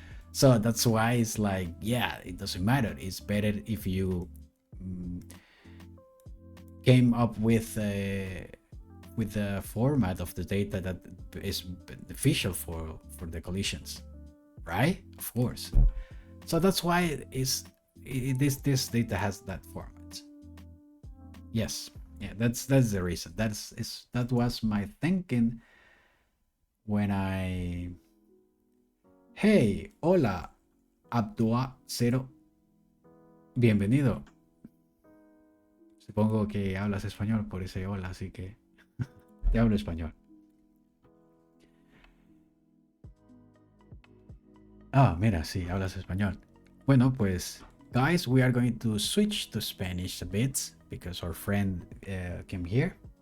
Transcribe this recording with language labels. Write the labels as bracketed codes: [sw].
[en] So that's why it's like, yeah, it doesn't matter. It's better if you came up with the format of the data that is beneficial for the collisions, right? Of course. So that's why this data has that format. Yes, yeah, that's the reason. That was my thinking when I. [es] Hey, hola, Abdua Cero, bienvenido. Supongo que hablas español por ese hola, así que te hablo español. Ah, mira, sí, hablas español. Bueno, pues, [en] guys, we are going to switch to Spanish a bit because our friend came here.